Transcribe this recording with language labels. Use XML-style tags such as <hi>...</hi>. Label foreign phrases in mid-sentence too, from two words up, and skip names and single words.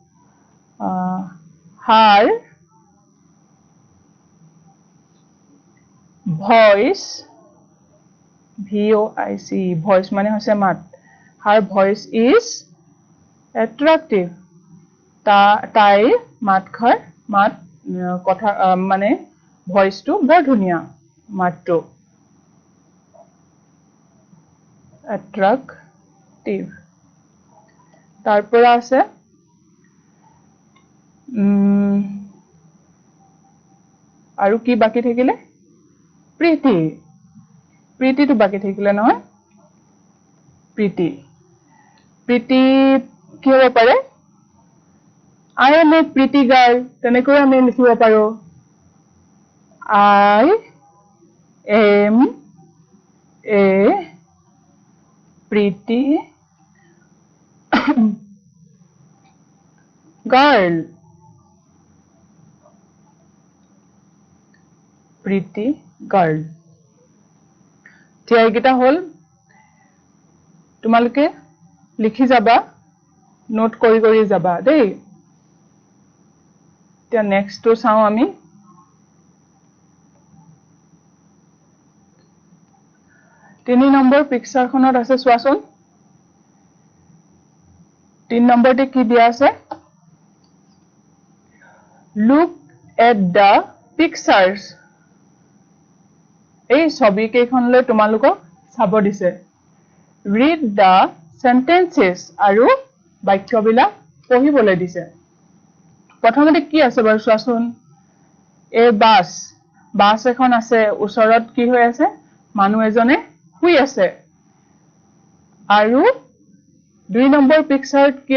<en>her voice voice</en> <as>মানে হৈছে মাত</as> <en>her voice is attractive</en> <as>তাইৰ মাত কথা মানে ভয়েসটো বৰ ধুনীয়া মাতটো attractive তাৰপৰা আছে আৰু কি বাকি থাকিলে pretty টো বাকি থাকিলে নহয় pretty কি হ'ব পাৰে</as> <en>I am a pretty girl</en> <as>তেনেকৈ আমি লিখিব পাৰো</as> <en>I am a pretty girl. Pretty girl.</en> <as>এতিয়া এইকেইটা হল তোমালোকে লিখি যাবা নোট কৰি যাবা দেই এতিয়া নেক্সট তো চাও আমি 3 নম্বৰ পিকচাৰখনত আছে চোৱাচোন 3 নম্বৰতে কি দিয়া আছে</as> <en>Look at the pictures</en> <as>এই ছবি কেইখনলৈ তোমালোকক চাব দিছে</as> <en>Read the sentences</en> <as>আৰু বাক্যবিলাক পঢ়িবলৈ দিছে প্ৰথমতে কি আছে বাৰু চোৱাচোন</as> <en>a bus</en> <as>এখন আছে ওচৰত কি হৈ আছে মানুহ এজনে শুই আছে আৰু 2 নম্বৰ পিকচাৰত কি</as>